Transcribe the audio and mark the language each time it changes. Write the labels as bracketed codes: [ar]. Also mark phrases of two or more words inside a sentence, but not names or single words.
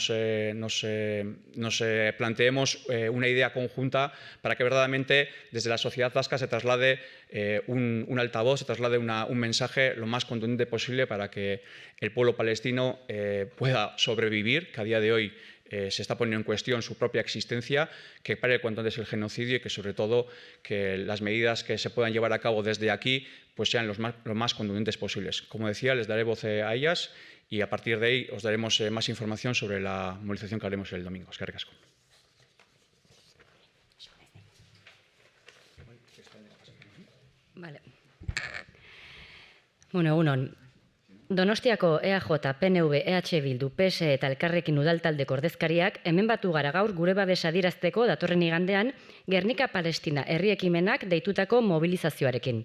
[es] planteemos una idea conjunta para que verdaderamente desde la sociedad vasca se traslade un altavoz, se traslade un mensaje lo más contundente posible para que el pueblo palestino pueda sobrevivir, que a día de hoy se está poniendo en cuestión su propia existencia, que pare cuanto antes el genocidio y que sobre todo que las medidas que se puedan llevar a cabo desde aquí pues sean lo más contundentes posibles. Como decía, les daré voz a ellas y a partir de ahí os daremos más información sobre la movilización que haremos el domingo. [eu] Eskerrik asko. [es] Vale. [eu] Bueno, egunon. Donostiako EAJ, PNV, EH Bildu, PSE eta Elkarrekin udaltaldeko ordezkariak hemen batu gara gaur gure babesa adierazteko datorren igandean Gernika Palestina herri ekimenak deitutako mobilizazioarekin.